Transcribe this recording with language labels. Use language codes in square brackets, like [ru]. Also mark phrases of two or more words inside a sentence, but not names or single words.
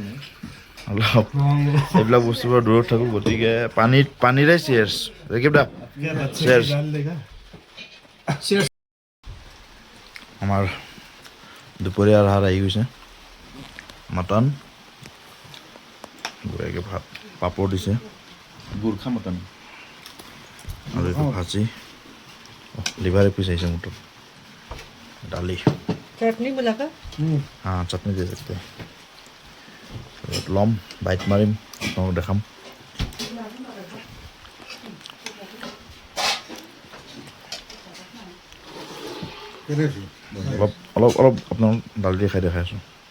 [as] অলপ এইবিলাক বস্তুৰ পৰা দূৰত থাকোঁ গতিকে পানীৰে চিয়েৰ্ছ ৰেকিবদা চিয়েৰ্ছ আমাৰ দুপৰীয়াৰ আহাৰ আহি গৈছে মটন বঢ়িয়াকৈ ভাত পাপৰ দিছে গোৰ্খা মটন আৰু এইটো ভাজি [en] liver apiece [as] আহিছে মটন দালি [hi] चटनी बोला का [as] হা চাটনি দিয়ে যাতে ল'ম বাইট মাৰিম আপোনালোকক দেখাম অলপ আপোনালোক দালি দি খাই দেখাই আছোঁ